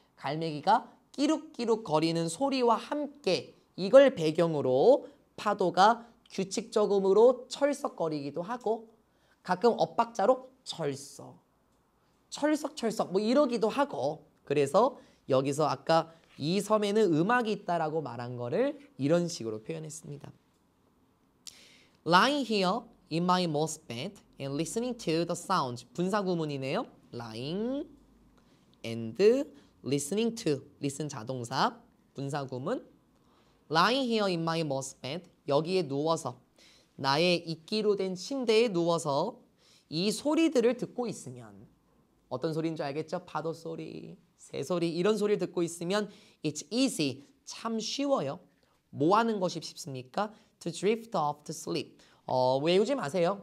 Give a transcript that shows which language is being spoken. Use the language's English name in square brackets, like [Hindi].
[Korean] 갈매기가 끼룩끼룩 거리는 소리와 함께 이걸 배경으로 파도가 규칙적으로 철썩거리기도 하고 가끔 엇박자로 철썩 뭐 이러기도 하고 그래서 여기서 아까 이 섬에는 음악이 있다라고 말한 거를 이런 식으로 표현했습니다. [English] Lying here in my moss bed and listening to the sounds. [Korean] 분사 구문이네요. [English] Lying and listening to. listen 자동사. [Korean] 분사구문. [English] lying here in my moss bed. [Korean] 여기에 누워서 나의 이끼로 된 침대에 누워서 이 소리들을 듣고 있으면 어떤 소리인 줄 알겠죠? 파도 소리, 새 소리 이런 소리를 듣고 있으면 [English] it's easy. [Korean] 참 쉬워요. 뭐 하는 것이 쉽습니까? [English] To drift off to sleep. [Korean] 외우지 마세요.